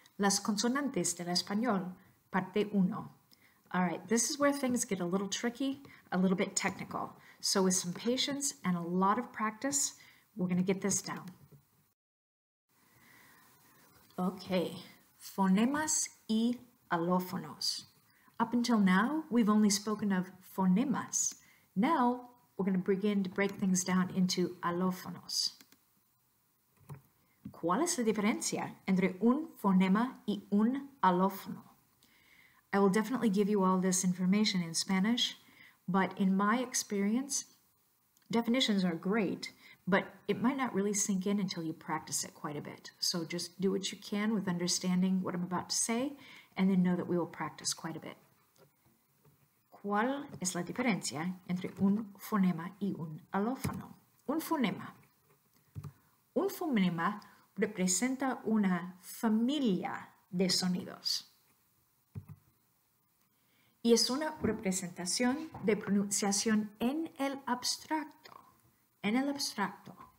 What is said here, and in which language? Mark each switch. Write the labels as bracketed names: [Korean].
[Spanish] Las consonantes del español, parte 1. [English] All right, this is where things get a little tricky, a little bit technical. So with some patience and a lot of practice, we're going to get this down. [Spanish] Okay, fonemas y alófonos. [English] Up until now, we've only spoken of fonemas. Now, we're going to begin to break things down into alófonos. [Spanish] ¿Cuál es la diferencia entre un fonema y un alófono? [English] I will definitely give you all this information in Spanish, but in my experience, definitions are great, but it might not really sink in until you practice it quite a bit. So just do what you can with understanding what I'm about to say, and then know that we will practice quite a bit. [Spanish] ¿Cuál es la diferencia entre un fonema y un alófono? Un fonema. Un fonema representa una familia de sonidos y es una representación de pronunciación en el abstracto. En el abstracto.